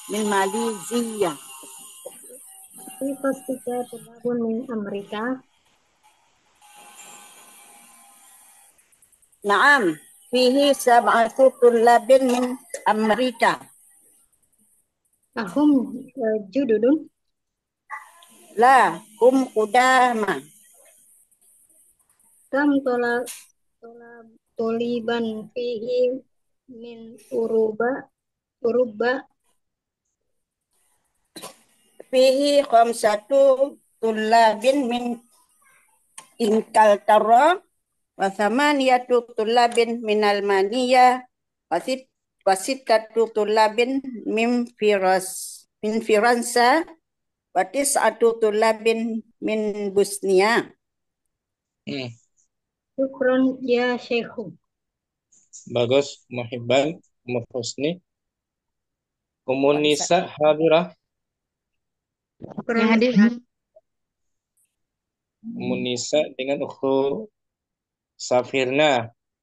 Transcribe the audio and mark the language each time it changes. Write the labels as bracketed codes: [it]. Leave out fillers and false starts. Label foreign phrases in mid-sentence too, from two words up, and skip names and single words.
[ar] في فصلك طلاب من أمريكا. نعم، فيه سبعة طلاب من أمريكا. أهم جدد. لا، هم قدماء. كم طالبا فيه من أوروبا. فيه خمسة طلاب من إنكلترا وثمانية طلاب من ألمانيا وستة طلاب من فرنسا وتسعة طلاب من البوسنة. شكرا يا شيخ. [id] Bagus, Muhibban, Husni. [ar] Umunisa hadirah. [id] Yang hadir. Umunisa dengan Ukhu Safirna.